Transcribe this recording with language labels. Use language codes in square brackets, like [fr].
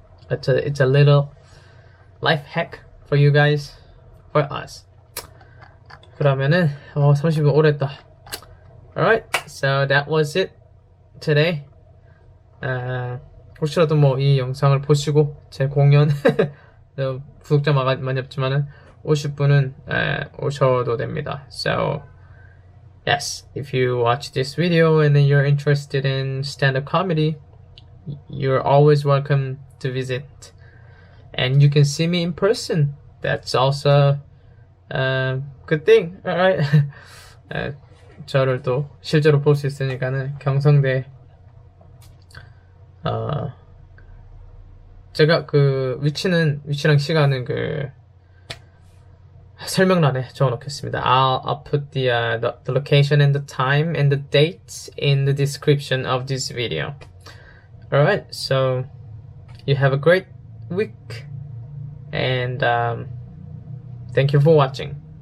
[en] It's a little life hack for you guys, for us. [ko] 그러면은 30분 오래 했다. [en] Alright, so that was it today. [ko] 혹시라도 뭐 이 영상을 보시고 제 공연 구독자 많이 없지만은 오실 분은 오셔도 됩니다. [en] So yes, if you watch this video and then you're interested in stand-up comedy, you're always welcome to visit. And you can see me in person. That's also a good thing. Alright. [ko] 저를 또 실제로 볼 수 있으니까는 경성대 제가 그 위치랑 시간은 그 설명란에 적어놓겠습니다. [en] I'll put the location and the time and the date in the description of this video. Alright, so you have a great week and thank you for watching.